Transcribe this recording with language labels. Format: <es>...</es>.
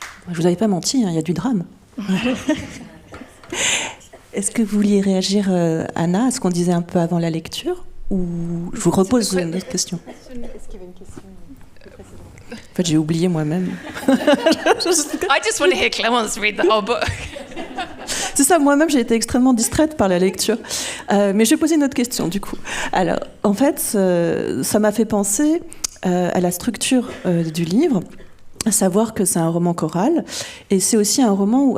<fr>Je vous avais pas menti, il y a du drame. Est-ce que vous vouliez réagir, Anna, à ce qu'on disait un peu avant la lecture ? Ou je vous repose une autre question ? Est-ce qu'il y avait une question précédente ? En fait, j'ai oublié moi-même.</fr> <en>I just want to hear Clémence read the whole book.</en> <fr>C'est ça, moi-même, j'ai été extrêmement distraite par la lecture. Mais je vais poser une autre question, du coup. Alors, en fait, ça m'a fait penser à la structure du livre. À savoir que c'est un roman choral, et c'est aussi un roman où...</fr>